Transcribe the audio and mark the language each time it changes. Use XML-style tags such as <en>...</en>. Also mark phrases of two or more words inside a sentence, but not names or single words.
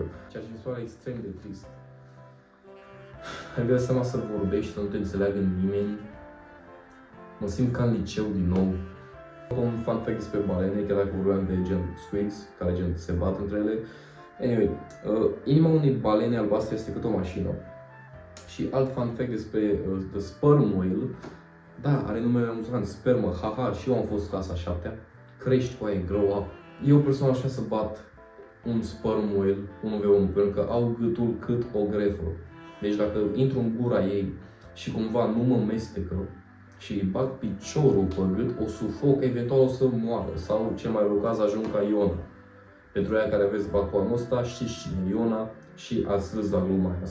<ro>Ceea ce mi se pare extrem de trist. Ai vrea seama să vorbești, să nu te înțeleagă nimeni. Mă simt ca în liceu din nou. Un</ro> <en>fun fact</en> <ro>despre balene, chiar dacă vorbeam de gen squids, care gen se bat între ele. Anyway, inima unei balene albastre este cât o mașină. Și alt</ro> <en>fun fact</en> <ro>despre</ro> <en>the sperm whale,</en> <ro>da, are numele amuzant, spermă, haha, și eu am fost clasa 7-a. Crești cu aia,</ro> <en>grow up.</en> <ro>Eu personal aș vrea să bat un</ro> <en>sperm whale</en> <ro>1v1, pentru că au gâtul cât o grefă. Deci dacă intru în gura ei și cumva nu mă mestecă și îi bag piciorul pe gât, o sufoc, eventual o să moară. Sau cel mai rău caz ajung ca Iona. Pentru aia care aveți bacul anul ăsta, știți cine e Iona și ați râs la gluma aia.</ro>